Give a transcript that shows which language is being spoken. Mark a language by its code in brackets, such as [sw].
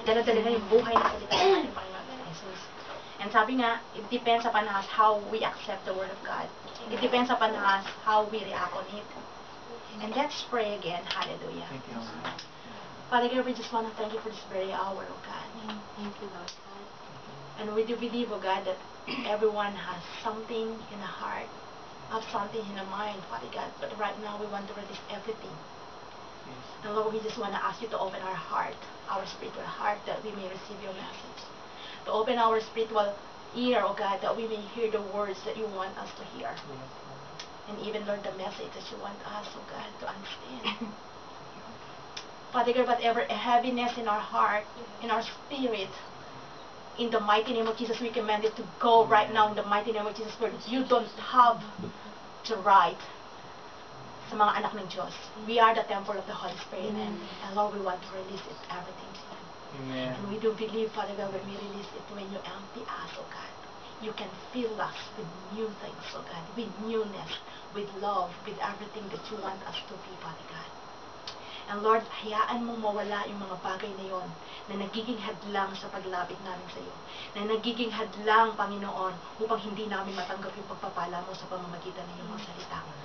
[tl] Dala-dala niya yung buhay na salita ng Panginoon Jesus. [en] And [tl] sabi nga, [en] it depends upon us how we accept the Word of God. It depends upon us how we react on it. And let's pray again. Hallelujah. Thank you. Father God, we just want to thank you for this very hour, oh God. Thank you, Lord. And we do believe, oh God, that everyone has something in the heart, have something in the mind, Father God. But right now, we want to release everything. And Lord, we just want to ask you to open our heart, our spiritual heart, that we may receive your message. To open our spiritual ear, oh God, that we may hear the words that you want us to hear. And even, Lord, the message that you want us, oh God, to understand. Father God, whatever heaviness in our heart, in our spirit, in the mighty name of Jesus, we command it to go right now in the mighty name of Jesus, Lord. You don't have the right [tl] sa mga anak ng Diyos. [en] We are the temple of the Holy Spirit. And Lord, we want to release it, everything to you. Amen. And we do believe, Father God, when we release it, when you empty us, oh God, you can fill us with new things, oh God, with newness, with love, with everything that you want us to be, Father God. And Lord, [tl] hayaan mong mawala yung mga bagay na yon na nagiging hadlang sa paglapit namin sa iyo. Na nagiging hadlang, Panginoon, upang hindi namin matanggap yung pagpapala mo sa pamamagitan ng iyong mga salita.